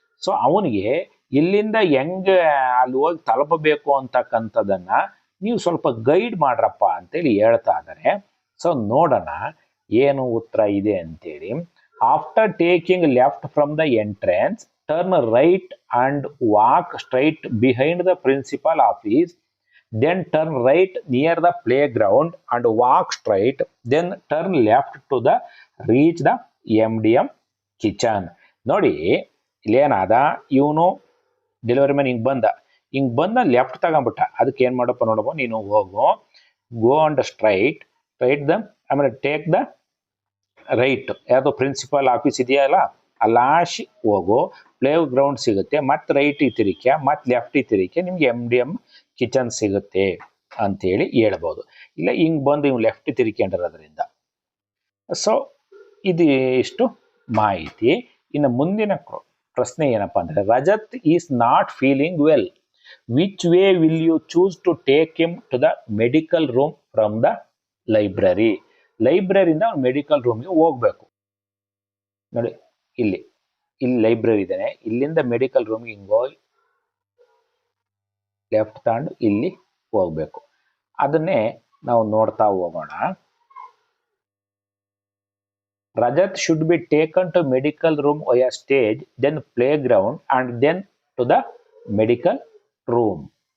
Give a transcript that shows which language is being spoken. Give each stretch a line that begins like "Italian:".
Kannada: So ಅವನಿಗೆ ಇಲ್ಲಿಂದ ಹೆಂಗೆ ಅಲ್ಲಿ ಹೋಗಿ ತಲುಪಬೇಕು ಅಂತಕ್ಕಂಥದ್ದನ್ನ ನೀವು ಸ್ವಲ್ಪ ಗೈಡ್ ಮಾಡ್ರಪ್ಪ ಅಂತೇಳಿ ಹೇಳ್ತಾ ಇದ್ದಾರೆ.
English: so
Kannada: ನೋಡೋಣ ಏನು ಉತ್ತರ ಇದೆ ಅಂತೇಳಿ.
English: After taking left from the entrance, turn right and walk straight behind the principal office. Then turn right near the playground and walk straight. Then turn left to the reach the MDM kitchen.
Kannada: ನೋಡಿ ಇಲ್ಲೇನಾದ, ಇವನು delivery man ಹಿಂಗ್ ಬಂದ left ತಗೊಂಡ್ಬಿಟ್ಟ. ಅದಕ್ಕೆ ಏನ್ ಮಾಡಪ್ಪ ನೋಡಪ್ಪ, ನೀನು ಹೋಗು,
English: go and straight the,
Kannada: ಆಮೇಲೆ
English: Take the right.
Kannada: ಯಾವುದು ಪ್ರಿನ್ಸಿಪಲ್ ಆಫೀಸ್ ಇದೆಯಲ್ಲ ಅಲ್ಲಾಶಿ ಹೋಗು, ಪ್ಲೇ ಗ್ರೌಂಡ್ ಸಿಗುತ್ತೆ, ಮತ್ತೆ ರೈಟ್ ತಿರಿಕೆ, ಮತ್ತೆ ಲೆಫ್ಟ್ ತಿರಿಕೆ, ನಿಮ್ಗೆ MDM ಕಿಚನ್ ಸಿಗುತ್ತೆ ಅಂತೇಳಿ ಹೇಳ್ಬೋದು. ಇಲ್ಲ ಹಿಂಗ್ ಬಂದು ಇವ್ ಲೆಫ್ಟ್ ತಿರ್ಕೊಂಡಿರೋದ್ರಿಂದ. ಸೊ ಇದು ಇಷ್ಟು ಮಾಹಿತಿ. ಇನ್ನು ಮುಂದಿನ ಪ್ರಶ್ನೆ ಏನಪ್ಪಾ ಅಂದ್ರೆ,
English: Rajat is not feeling well. Which way will you choose to take him to the medical room from the library?
Kannada: ಲೈಬ್ರರಿಯಿಂದ ಅವ್ನು ಮೆಡಿಕಲ್ ರೂಮ್ಗೆ ಹೋಗ್ಬೇಕು. ನೋಡಿ ಇಲ್ಲಿ ಲೈಬ್ರರಿ ಇದ್ದಾನೆ, ಇಲ್ಲಿಂದ ಮೆಡಿಕಲ್ ರೂಮ್ಗೆ ಹಿಂಗೋಗಿ ಲೆಫ್ಟ್ ತಗೊಂಡು ಇಲ್ಲಿ ಹೋಗ್ಬೇಕು. ಅದನ್ನೇ ನಾವು ನೋಡ್ತಾ ಹೋಗೋಣ.
English: Rajat should be taken to medical room via stage, then playground, and then to the medical room.